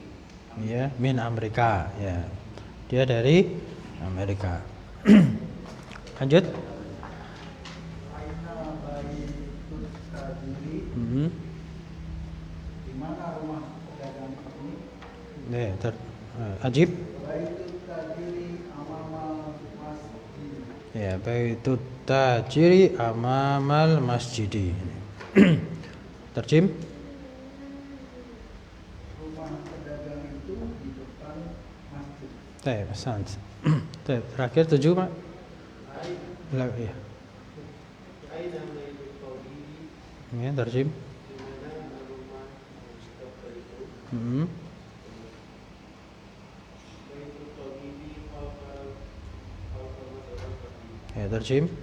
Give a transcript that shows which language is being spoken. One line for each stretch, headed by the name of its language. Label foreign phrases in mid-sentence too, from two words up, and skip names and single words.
Indonesian: Iya, min Amerika, ya. Dia dari Amerika. Lanjut. Di mana rumah pedagang ini? Ajib.
Arabic: بيت التاجر أمام مسجد. Ya, بيت التاجر أمام المسجد.
Indonesian: Terjem. Rumah pedagang itu di depan masjid. Pesan. Terakhir 7, Pak. Ya. Ya, terjem. Ya, terjem.